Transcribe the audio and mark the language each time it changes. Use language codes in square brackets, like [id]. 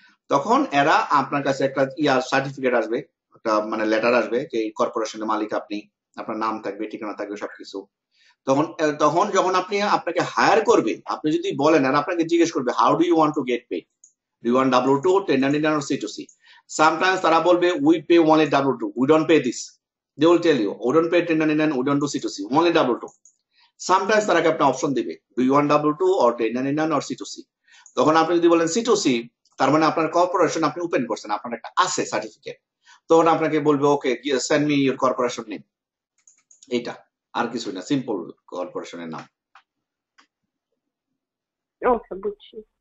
[bn] তখন এরা আপনার কাছে একটা সার্টিফিকেট আসবে, একটা মানে লেটার আসবে যে এই কর্পোরেশনের মালিক আপনি, আপনার নাম থাকবে, ঠিকানা থাকবে, সবকিছু। তখন তখন যখন আপনাকে হায়ার করবে, আপনি যদি বলেন, আর আপনাকে জিজ্ঞেস করবে [en] How do you want to get pay, do you want W2, 1099 or C2C? Sometimes [bn] তারা বলবে [en] we pay only W2, we don't pay this. They will tell you we don't pay 1099, we don't do C2C, only W2. Sometimes [bn] তারা একটা option দিবে, [en] do you want W2 or 1099 or C2C? [bn] তখন আপনি যদি বলেন C2C, তার মানে আপনার কর্পোরেশন আপনি ওপেন করছেন, আপনার একটা আছে সার্টিফিকেট, তখন আপনাকে বলবে [en] Okay send me your corporation name. [bn] এইটা আর কিছু না, সিম্পল কর্পোরেশনের নাম। ওকে, বুঝছি।